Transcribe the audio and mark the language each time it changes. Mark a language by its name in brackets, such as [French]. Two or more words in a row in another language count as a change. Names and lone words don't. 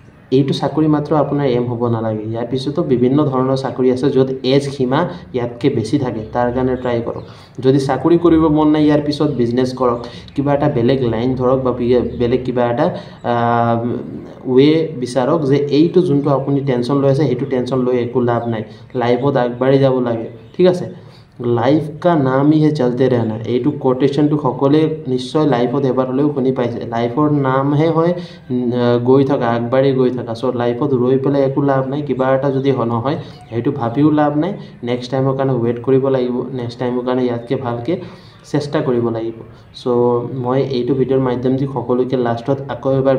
[Assamese] এইটো চাকৰি মাত্ৰ আপোনাৰ এম হ'ব নালাগে ইয়াৰ পিছতো বিভিন্ন ধৰণৰ চাকৰি আছে য'ত এজ সীমা ইয়াতকৈ বেছি থাকে তাৰ কাৰণে ট্ৰাই কৰক যদি চাকৰি কৰিব মন নাই ইয়াৰ পিছত বিজনেছ কৰক কিবা এটা বেলেগ লাইন ধৰক বা বেলেগ কিবা এটা ৱে বিচাৰক যে এইটো যোনটো আপুনি টেনশ্যন লৈ আছে সেইটো টেনশ্যন লৈ একো লাভ নাই লাইফত আগবাঢ়ি যাব লাগে ঠিক আছে লাইফ [Hindi] का नाम ही है चलते रहना [Assamese] এইটো কোটেশনটো সকলে নিশ্চয় লাইফত এবাৰ হলেও শুনি পাইছে লাইফৰ নামহে হয় গৈ থকা আগবাঢ়ি গৈ থকা সো লাইফত ৰৈ পেলাই একো লাভ নাই কিবা এটা যদি নহয় সেইটো ভাবিও লাভ নাই [English] next time [Assamese] কাৰণে ৱেট কৰিব লাগিব [English] next time [Assamese] কাৰণে ইয়াতকে ভালকে চেষ্টা কৰিব লাগিব সো মই এইটো ভিডিওৰ মাধ্যমেদি সকলোকে লাষ্টত আকৌ এবাৰ